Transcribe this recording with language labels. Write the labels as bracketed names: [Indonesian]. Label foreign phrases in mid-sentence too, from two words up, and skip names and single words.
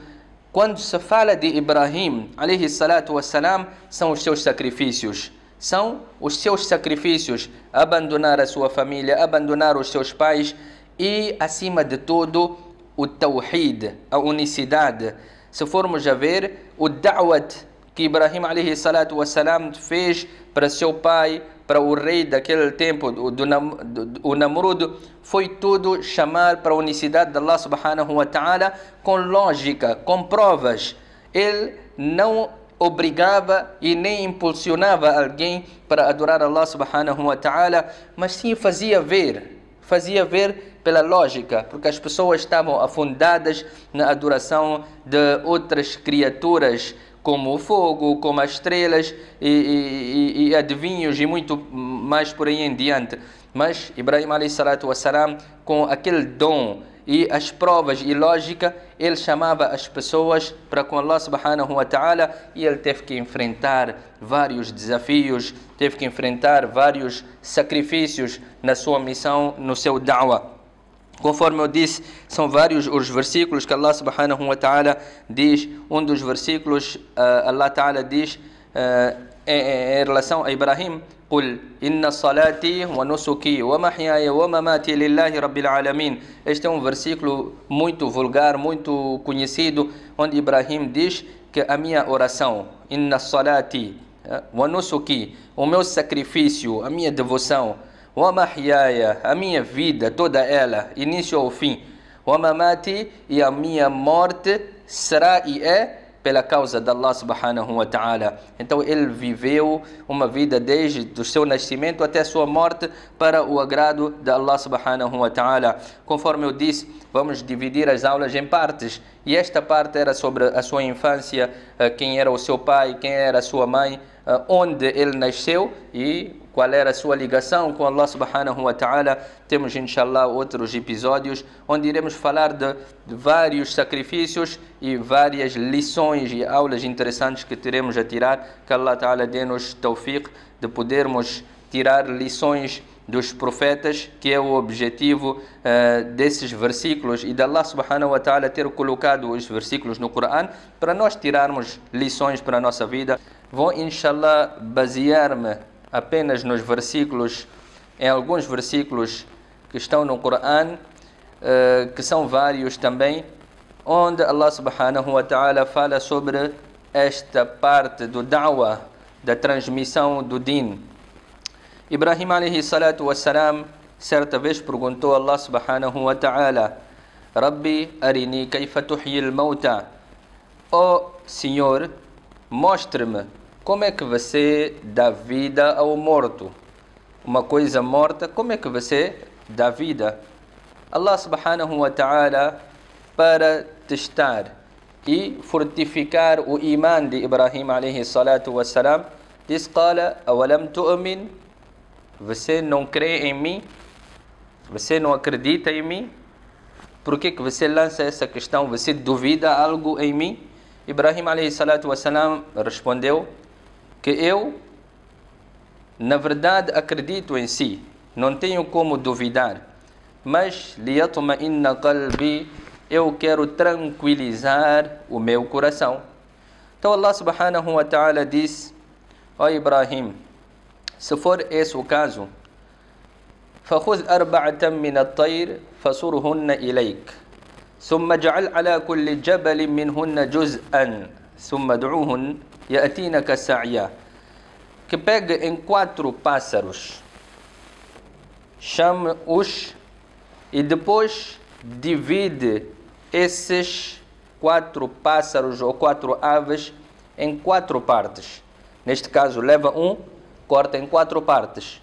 [Portuguese] Quando se fala de Ibrahim [Arabic] عليه الصلاة والسلام, [Portuguese] são os seus sacrifícios. São os seus sacrifícios, abandonar a sua família, abandonar os seus pais e, acima de tudo, o tawhid, a unicidade. Se formos a ver, o da'wat que Ibrahim [Arabic] عليه الصلاة والسلام [Portuguese] fez para seu pai, para o rei daquele tempo, o Namrud, foi tudo chamar para a unicidade de Allah [Arabic] سبحانه وتعالى [Portuguese] com lógica, com provas. Ele não obrigava e nem impulsionava alguém para adorar Allah [Arabic] سبحانه وتعالى, [Portuguese] mas sim fazia ver pela lógica, porque as pessoas estavam afundadas na adoração de outras criaturas, como o fogo, como as estrelas e adivinhos e muito mais por aí em diante. Mas Ibrahim [Arabic] عليه الصلاة والسلام, [Portuguese] com aquele dom e as provas e lógica, ele chamava as pessoas para com Allah [Arabic] سبحانه وتعالى, [Portuguese] e ele teve que enfrentar vários desafios, teve que enfrentar vários sacrifícios na sua missão, no seu da'wah. Conforme eu disse, são vários os versículos que Allah [Arabic] سبحانه وتعالى [Portuguese] diz. Um dos versículos, Allah ta'ala diz em relação a Ibrahim: [Arabic] قل إن صلاتي ونسكي ومحياي ومماتي لله رب العالمين. [Portuguese] Este é um versículo muito vulgar, muito conhecido, onde Ibrahim diz que a minha oração, [Arabic] إن صلاتي ونسكي, [Portuguese] o meu sacrifício, a minha devoção, [Arabic] ومحياي, [Portuguese] a minha vida, toda ela, início ao fim, [Arabic] ومماتي, [Portuguese] e a minha morte será e é pela causa de Allah [Arabic] سبحانه وتعالى. [Portuguese] Então ele viveu uma vida desde o seu nascimento até a sua morte para o agrado de Allah [Arabic] سبحانه وتعالى. [Portuguese] Conforme eu disse, vamos dividir as aulas em partes, e esta parte era sobre a sua infância, quem era o seu pai, quem era a sua mãe, onde ele nasceu e qual era a sua ligação com Allah [Arabic] سبحانه وتعالى. [Portuguese] Temos inshallah outros episódios onde iremos falar de vários sacrifícios e várias lições e aulas interessantes que teremos a tirar. Que Allah ta'ala dê-nos tawfiq de podermos tirar lições dos profetas, que é o objetivo desses versículos, e de Allah [Arabic] سبحانه وتعالى [Portuguese] ter colocado os versículos no Coran para nós tirarmos lições para a nossa vida. Vou inshallah basear-me apenas nos versículos, em alguns versículos que estão no Coran, que são vários também, onde Allah [Arabic] سبحانه وتعالى [Portuguese] fala sobre esta parte do da'wah, da transmissão do din. Ibrahim [Arabic] عليه الصلاة والسلام [Portuguese] certa vez perguntou a Allah [Arabic] سبحانه وتعالى: رب أرني كيف تحيي الموتى. [Portuguese] Ó Senhor, mostre-me como é que você dá vida ao morto. Uma coisa morta, como é que você dá vida? Allah [Arabic] سبحانه وتعالى, [Portuguese] para testar e fortificar o iman de Ibrahim [Arabic] عليه الصلاة والسلام, [Portuguese] diz: [Arabic] قال أولم تؤمن? [Portuguese] Você não crê em mim? Você não acredita em mim? Por que você lança essa questão? Você duvida algo em mim? Ibrahim [Arabic] عليه الصلاة والسلام [Portuguese] respondeu que eu, na verdade, acredito em si, não tenho como duvidar, mas [Arabic] ليطمئن قلبي, [Portuguese] eu quero tranquilizar o meu coração. Então Allah [Arabic] سبحانه وتعالى [Portuguese] diz: ó Ibrahim, se for esse o caso, [Arabic] فخذ أربعة من الطير فصرهن إليك ثم اجعل على كل جبل منهن جزءا ثم ادعوهن يأتينك سعيا. [Portuguese] Que pegue em 4 pássaros, chame-os e depois divide esses 4 pássaros ou 4 aves em 4 partes. Neste caso, leva um, corta em 4 partes.